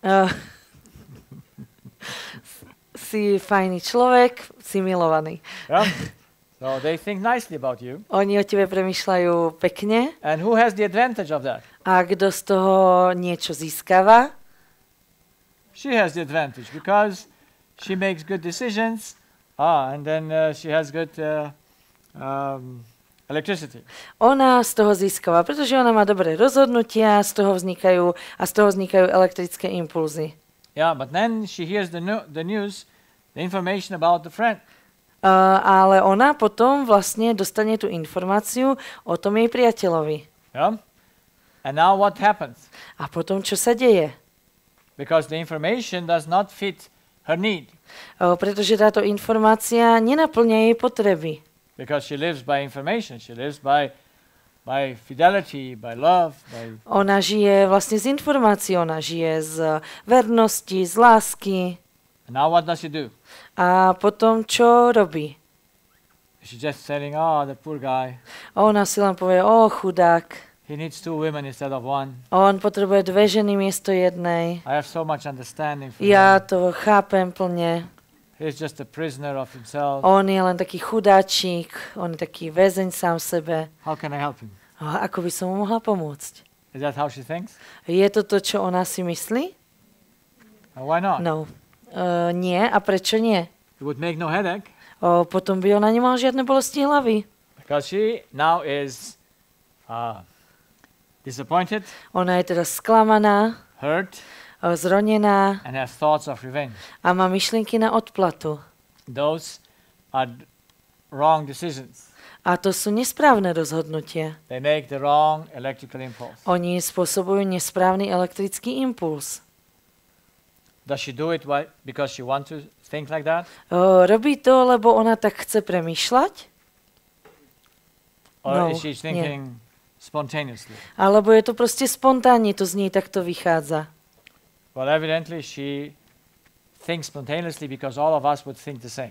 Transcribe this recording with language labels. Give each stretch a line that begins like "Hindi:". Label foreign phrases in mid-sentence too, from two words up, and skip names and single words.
Slovak: Si fajný človek, si milovaný.
English: Yeah? So they think nicely about you.
Slovak: Oni o tebe premýšľajú pekne.
English: And who has the advantage of that?
Slovak: A kto z toho niečo získava?
English: She has the advantage because she makes good decisions. And then she has good electricity.
Slovak: Ona z toho získava, pretože ona má dobré rozhodnutia, z toho vznikajú elektrické impulzy.
English: Yeah, but then she hears the news, the information about the friend.
Slovak: Ale ona potom vlastne dostane tú informáciu o tom jej priateľovi.
English: Yeah? And now what happens?
Slovak: A potom čo sa deje?
English: Because the information does not fit her need.
Slovak: Pretože táto informácia nenaplňa jej potreby.
English: Because she lives by information, she lives by fidelity, by love.
Slovak: Ona žije vlastne z informácií, ona žije z vernosti, z lásky.
English: And now what does she do?
Slovak: A potom čo robí?
English: She's just saying, oh, the poor guy.
Slovak: Ona si len povie, chudák.
English: He needs 2 women instead of 1.
Slovak: On potrebuje 2 ženy miesto jednej.
English: I have so much understanding for
Slovak: Ja
English: him.
Slovak: to chápem plne.
English: He's just a prisoner of himself.
Slovak: On je len taký chudáčik, on je taký väzeň sám sebe.
English: How can I help him?
Slovak: Ako by som mu mohla pomôcť?
English: Is that how she thinks?
Slovak: Je to to, čo ona si myslí?
English: Why not? No.
Slovak: Nie. A prečo nie?
English: It would make no headache.
Slovak: Potom by ona nemala žiadne bolesti hlavy.
English: Because she now is disappointed.
Slovak: Ona je teda sklamaná,
English: Hurt.
Slovak: Zronená.
English: And has thoughts of revenge.
Slovak: A má myšlienky na odplatu.
English: Those are wrong decisions.
Slovak: A to sú nesprávne rozhodnutia.
English: They make the wrong electrical impulse.
Slovak: Oni spôsobujú nesprávny elektrický impuls.
English: Does she do it because she wants to think like that?
Slovak: Robí to, lebo ona tak chce premýšľať?
English: Or is she thinking spontaneously?
Slovak: Alebo je to proste spontánne, to z nej takto vychádza.
English: Well, evidently she thinks spontaneously because all of us would think the same.